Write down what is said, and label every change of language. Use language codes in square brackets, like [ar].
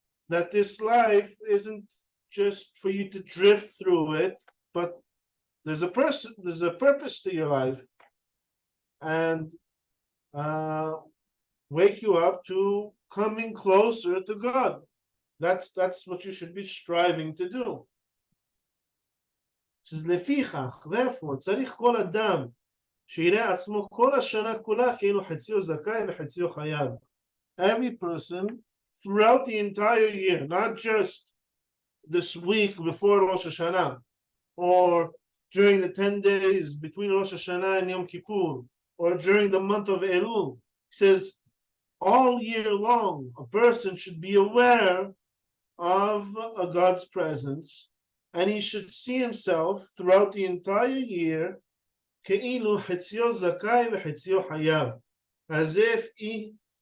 [en] that this life isn't just for you to drift through it, but there's a purpose to your life, and wake you up to coming closer to God. That's what you should be striving to do. It says, [he] לפיכך, [en] therefore, [he] צריך כל אדם שיראה עצמו כל השנה כולה כאילו חציו זכאי וחציו חייב. [en] Every person throughout the entire year, not just this week before Rosh Hashanah, or during the 10 days between Rosh Hashanah and Yom Kippur, or during the month of Elul. He says, all year long, a person should be aware of God's presence, and he should see himself throughout the entire year [he] כאילו חציו זכאי וחציו חייב, [en] as if he